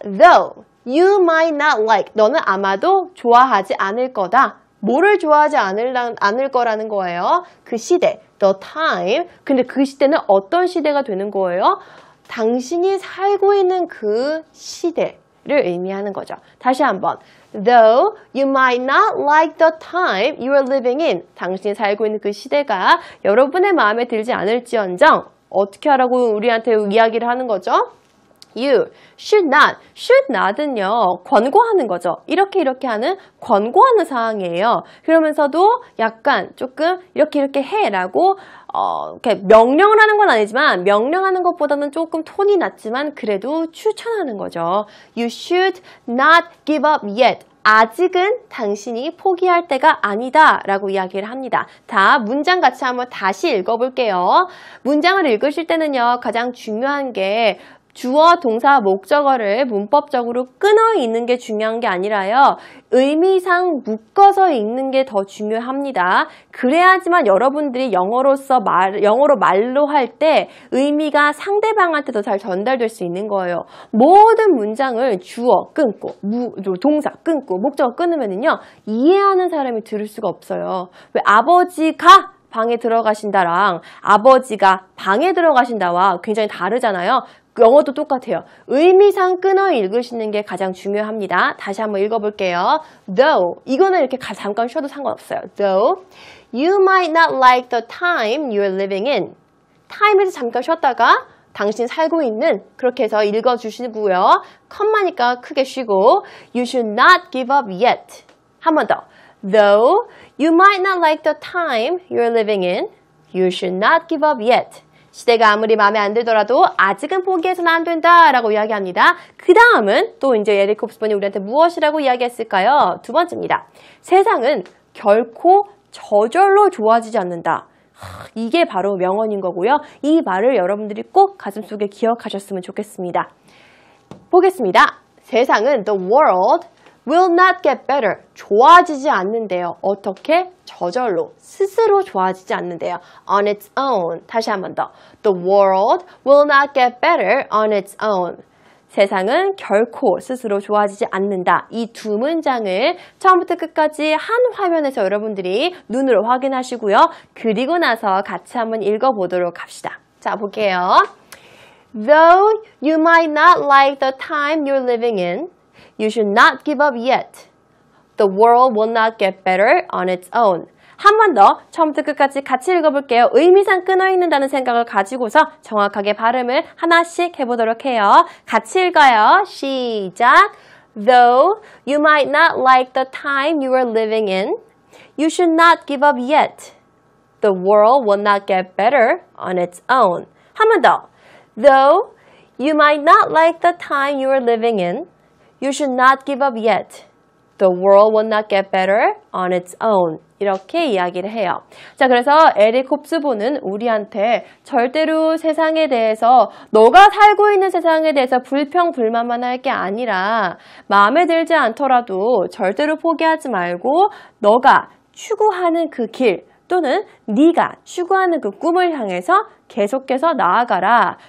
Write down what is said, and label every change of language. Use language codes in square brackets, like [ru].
[en] Though you might not like, [ko] 너는 아마도 좋아하지 않을 거다. 뭐를 좋아하지 않을 거라는 거예요? 그 시대, [en] the time. [ko] 근데 그 시대는 어떤 시대가 되는 거예요? 당신이 살고 있는 그 시대를 의미하는 거죠. 다시 한번. [en] Though you might not like the time you are living in. [ko] 당신이 살고 있는 그 시대가 여러분의 마음에 들지 않을지언정 어떻게 하라고 우리한테 이야기를 하는 거죠? [en] You should not. [ko] should not은요, 권고하는 거죠. 이렇게 하는 권고하는 상황이에요. 그러면서도 약간 조금 이렇게 해라고 이렇게 명령을 하는 건 아니지만 명령하는 것보다는 조금 톤이 낮지만 그래도 추천하는 거죠. [en] You should not give up yet. [ko] 아직은 당신이 포기할 때가 아니다 라고 이야기를 합니다. 다 문장 같이 한번 다시 읽어볼게요. 문장을 읽으실 때는요, 가장 중요한 게 주어, 동사, 목적어를 문법적으로 끊어 읽는 게 중요한 게 아니라요, 의미상 묶어서 읽는 게 더 중요합니다. 그래야지만 여러분들이 영어로 말로 할 때 의미가 상대방한테 더 잘 전달될 수 있는 거예요. 모든 문장을 주어 끊고, 동사 끊고, 목적어 끊으면요, 이해하는 사람이 들을 수가 없어요. 왜 아버지가 방에 들어가신다랑 아버지가 방에 들어가신다와 굉장히 다르잖아요. 영어도 똑같아요. 의미상 끊어 읽으시는 게 가장 중요합니다. 다시 한번 읽어볼게요. Though, 이거는 이렇게 잠깐 쉬어도 상관없어요. [en] Though you might not like the time you're living in. [ko] time에서 잠깐 쉬었다가 당신 살고 있는, 그렇게 해서 읽어주시고요. 컴마니까 크게 쉬고 [en] You should not give up yet. [ko] 한 번 더. [en] Though you might not like the time you're living in, you should not give up yet. [ko] 시대가 아무리 마음에 안 들더라도 아직은 포기해서는 안 된다라고 이야기합니다. 그 다음은 또 이제 에릭 홉스본이 우리한테 무엇이라고 이야기했을까요? 두 번째입니다. 세상은 결코 저절로 좋아지지 않는다. 이게 바로 명언인 거고요. 이 말을 여러분들이 꼭 가슴속에 기억하셨으면 좋겠습니다. 보겠습니다. 세상은 [en] the world will not get better. [ko] 좋아지지 않는데요. 어떻게? 저절로, 스스로 좋아지지 않는데요. [en] On its own. [ko] 다시 한 번 더. [en] The world will not get better on its own. [ko] 세상은 결코 스스로 좋아지지 않는다. 이 두 문장을 처음부터 끝까지 한 화면에서 여러분들이 눈으로 확인하시고요. 그리고 나서 같이 한번 읽어보도록 합시다. 자, 볼게요. [en] Though you might not like the time you're living in, you should not give up yet. The world will not get better on its own. [ko] 한 번 더 처음부터 끝까지 같이 읽어볼게요. 의미상 끊어 읽는다는 생각을 가지고서 정확하게 발음을 하나씩 해보도록 해요. 같이 읽어요. 시작. [en] Though you might not like the time you are living in, you should not give up yet. The world will not get better on its own. [ko] 한 번 더. [en] Though you might not like the time you are living in, you should not give up yet. The world will not get better on its own. [ko] 이렇게 이야기를 해요. 자, 그래서 에릭 홉스본은 우리한테 절대로 세상에 대해서, 너가 살고 있는 세상에 대해서 불평불만만 할 게 아니라 마음에 들지 않더라도 절대로 포기하지 말고 너가 추구하는 그 길, 또는 네가 추구하는 그 꿈을 향해서 계속해서 나아가라.